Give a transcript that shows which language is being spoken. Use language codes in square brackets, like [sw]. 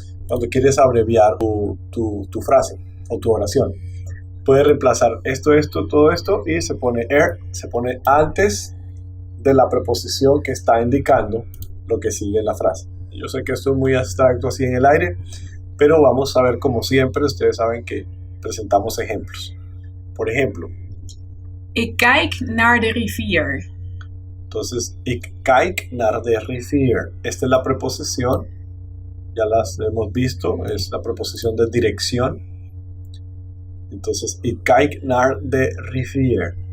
[es] Cuando quieres abreviar tu frase o tu oración, puedes reemplazar todo esto, y se pone er, se pone antes de la preposición que está indicando lo que sigue en la frase. Yo sé que esto es muy abstracto así en el aire, pero vamos a ver, como siempre, ustedes saben que presentamos ejemplos. Por ejemplo, [nl] Ik kijk naar de rivier. Entonces, ik kijk naar de rivier. [es] Esta es la preposición, ya las hemos visto, es la preposición de dirección. [nl] Entonces, ik kijk naar de rivier.